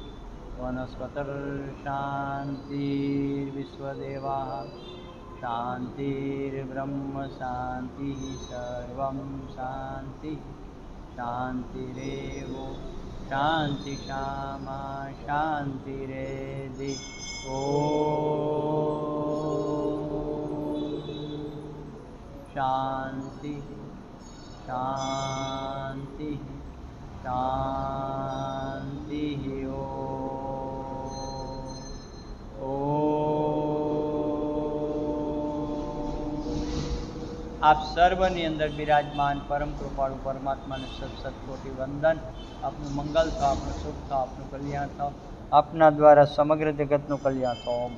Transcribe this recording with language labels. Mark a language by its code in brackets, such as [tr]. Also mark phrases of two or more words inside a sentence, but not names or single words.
[sa] वनस्पतिर्शान्तिर्विश्वदेवाः शान्तिर्ब्रह्म शान्तिः सर्वं शान्तिः शान्तिरेव शान्ति शामा शान्तिरेधि. शांति शांति शांति. [gu] આપ સર્વની અંદર બિરાજમાન પરમ કૃપાળુ પરમાત્માને સતસતકોટી વંદન. આપનું મંગલ થાવ, આપનું સુખ થાવ, આપનું કલ્યાણ થાવ, આપના દ્વારા સમગ્ર જગતનું કલ્યાણ થાવ.